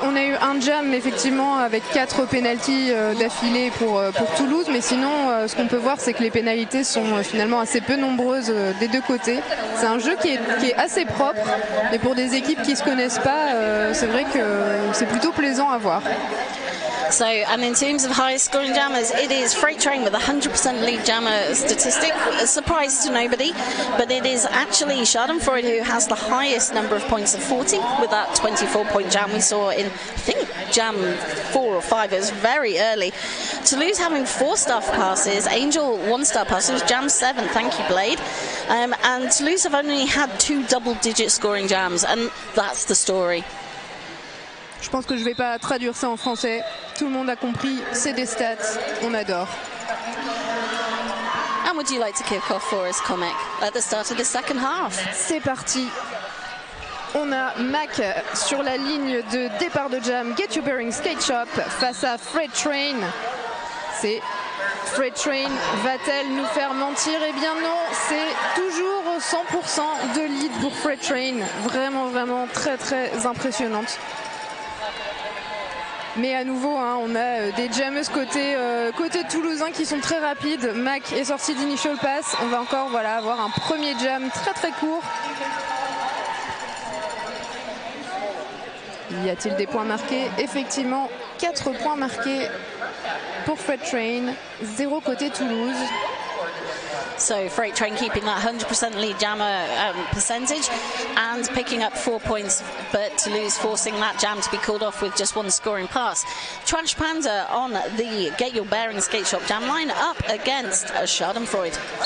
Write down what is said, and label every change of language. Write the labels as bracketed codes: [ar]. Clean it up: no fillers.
[fr] On a eu un jam effectivement avec 4 pénalties d'affilée pour Toulouse, mais sinon ce qu'on peut voir c'est que les pénalités sont finalement assez peu nombreuses des deux côtés. C'est un jeu qui est assez propre, mais pour des équipes qui ne se connaissent pas, c'est vrai que c'est plutôt plaisant à voir. [en] So, and in terms of highest scoring jammers, it is Freight Train with a 100% lead jammer statistic. A surprise to nobody, but it is actually Schadenfreude who has the highest number of points of 40 with that 24-point jam we saw in, I think, jam 4 or 5. It was very early. Toulouse having 4 staff passes, Angel 1 star passes, jam 7, thank you Blade. And Toulouse have only had 2 double-digit scoring jams, and that's the story. [fr] Je pense que je ne vais pas traduire ça en français. Tout le monde a compris, c'est des stats, on adore. [en] And would you like to kick off for us, Comic, at the start of the second half? [fr] C'est parti. On a Mac sur la ligne de départ de jam Get Your Bearings Skate Shop face à Freight Train. C'est Freight Train, va-t-elle nous faire mentir? Eh bien non, c'est toujours 100% de lead pour Freight Train. Vraiment, vraiment très très impressionnante. Mais à nouveau, on a des jammeuses côté toulousain qui sont très rapides. Mac est sorti d'Initial Pass. On va encore avoir un premier jam très très court. Y a-t-il des points marqués? Effectivement, 4 points marqués pour Freight Train, 0 côté Toulouse. [en] So Freight Train keeping that 100% lead jammer percentage and picking up 4 points, but Toulouse forcing that jam to be called off with just one scoring pass. Trash Panda on the Get Your Bearings skate shop jam line up against Schadenfreude.